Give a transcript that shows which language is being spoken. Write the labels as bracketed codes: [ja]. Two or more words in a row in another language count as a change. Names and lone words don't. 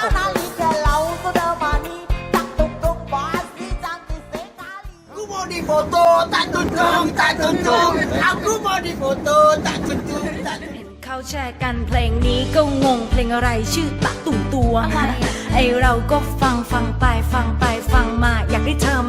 [id] Aku mau difoto, tak tuntung. Aku mau difoto, tak tuntung. [th] เขาแชร์กันเพลงนี้ก็งงเพลงอะไรชื่อตะตุ่มตวงไอเราก็ฟังไปฟังมาอยากได้เธอมา